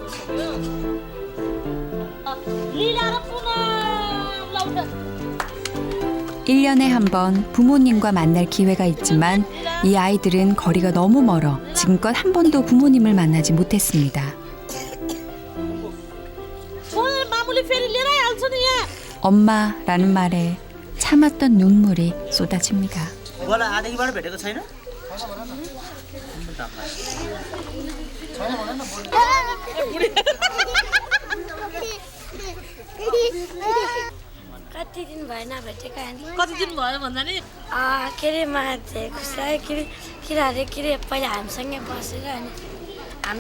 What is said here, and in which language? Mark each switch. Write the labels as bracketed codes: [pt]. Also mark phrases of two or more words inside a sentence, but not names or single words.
[ko] 1년에 한 번 부모님과 만날 기회가 있지만 이 아이들은 거리가 너무 멀어 지금껏 한 번도 부모님을 만나지 못했습니다. 엄마라는 말에 참았던 눈물이 쏟아집니다. [ne] बुवालाई आदेखिबाट भेटेको छैन कति दिन भएन भेटेका कति दिन भयो भन्दा नि के अरे मान्छे खुसी के अरे पहिला हामीसँगै बसेर अनि हाम्रो